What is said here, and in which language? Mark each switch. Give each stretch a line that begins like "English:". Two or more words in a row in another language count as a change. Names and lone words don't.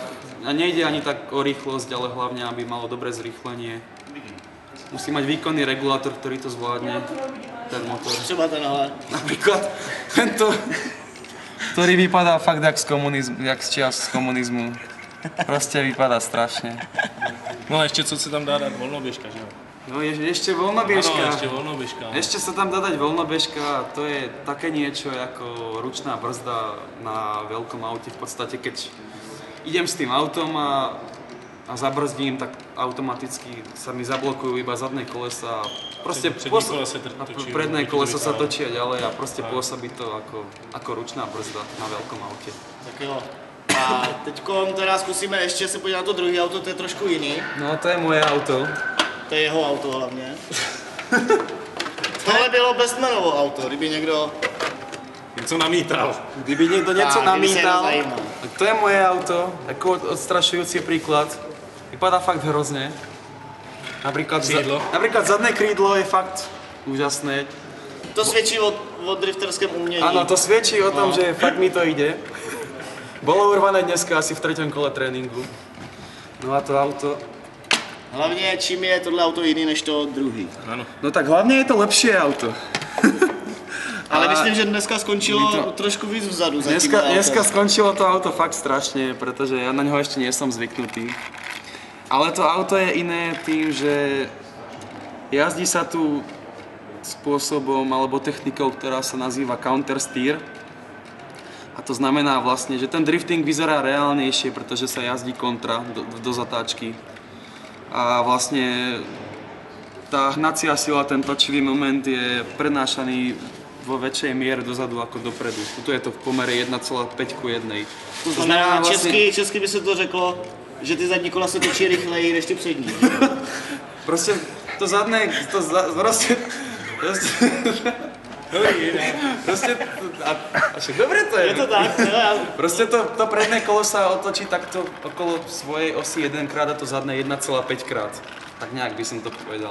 Slovak: A nejde ani tak o rýchlosť, ale hlavne, aby malo dobré zrýchlenie. Musí mať výkonný regulátor, ktorý to zvládne, ten motor.
Czech: Třeba tenhle.
Slovak: Napríklad tento, ktorý vypadá fakt jak z čias z komunizmu. Proste vypadá strašne.
Czech: No a ještě co se tam dá dát, volnoběžka, že jo?
Slovak: No ešte voľnobiežka.
Czech: Ano, ještě volnoběžka.
Slovak: Ešte sa tam dá dať voľnobiežka a to je také niečo ako ručná brzda na veľkom aute. V podstate, keď idem s tým autom a zabrzdím, tak automaticky sa mi zablokujú iba zadné kolesa a proste predné kolesa sa točia ďalej a proste pôsobí to ako ručná brzda na veľkom aute.
Czech: Tak jo. A teďkom teda zkusíme ještě se podívat na to druhé auto, to je trošku jiný. No to je moje auto. To je jeho auto hlavně. Tohle bylo Bestmanovo auto, kdyby někdo... Něco namítal.
Slovak: Kdyby niekto niečo namítal,
Czech: zajímal.
Slovak: tak to je moje auto, ako odstrašujúci príklad. Vypadá fakt hrozne. Napríklad zadné krídlo je fakt úžasné.
Czech: To svědčí o drifterském umění.
Slovak: Áno, to svedčí o tom, že fakt mi to ide. Bolo urvané dneska asi v 3. kole tréninku. No a to auto...
Czech: Hlavně čím je tohle auto jiný než to druhý. Ano.
Slovak: No tak hlavne je to lepšie auto. Ale A myslím, že dneska skončilo my to-
Czech: trošku víc vzadu. za tím autem.
Slovak: Dneska skončilo to auto fakt strašne, pretože ja na ňo ešte nie som zvyknutý. Ale to auto je iné tým, že jazdí sa tu spôsobom alebo technikou, ktorá sa nazýva
English: counter steer.
Slovak: A to znamená vlastne, že ten drifting vyzerá reálnejšie, pretože sa jazdí kontra do zatáčky. A vlastne tá hnacia sila, ten točivý moment je prenášaný vo väčšej miere dozadu ako dopredu. Tu je to v pomere 1,5 ku 1.
Czech: To znamená, česky by se to řeklo, že ty zadní kola se točí rychleji než ty přední.
Slovak: Proste to zadné, proste, a však dobre to je.
Czech: Je to tak, jo?
Slovak: Proste to predné kolo sa otočí takto okolo svojej osy 1 krát a to zadné 1,5 krát. Tak nejak by som to povedal.